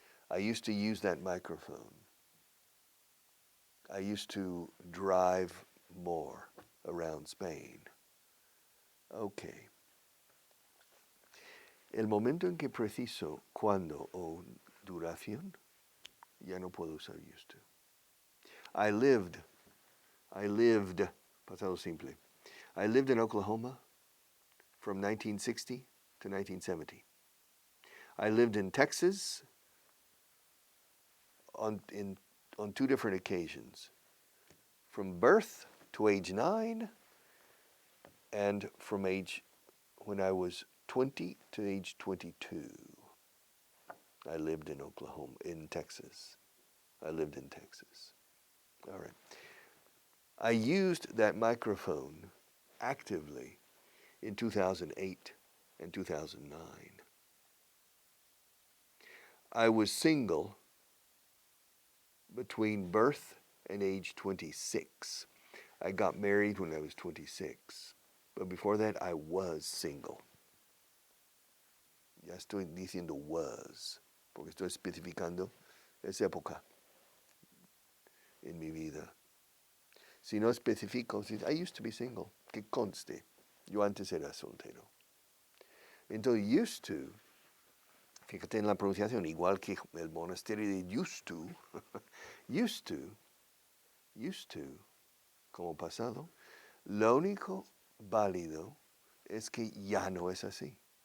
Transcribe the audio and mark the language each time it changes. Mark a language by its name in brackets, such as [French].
[English] I used to use that microphone. I used to drive more around Spain. Okay. [Spanish] El momento en que preciso cuándo o duración, ya no puedo usar used to. [English] I lived, pasado simple. I lived in Oklahoma from 1960 to 1970. I lived in Texas on 2 different occasions, from birth to age 9, and from age when I was 20 to age 22. I lived in Oklahoma, in Texas. I lived in Texas. All right. I used that microphone actively in 2008 and 2009. I was single between birth and age 26. I got married when I was 26. But before that, I was single. [Spanish] Ya estoy diciendo was, porque estoy especificando esa época en mi vida. Si no especifico, [English] I used to be single, [Spanish] que conste, yo antes era soltero. Entonces, used to, fíjate en la pronunciación, igual que el monasterio de used to, used to, como pasado, lo único válido es que ya no es así.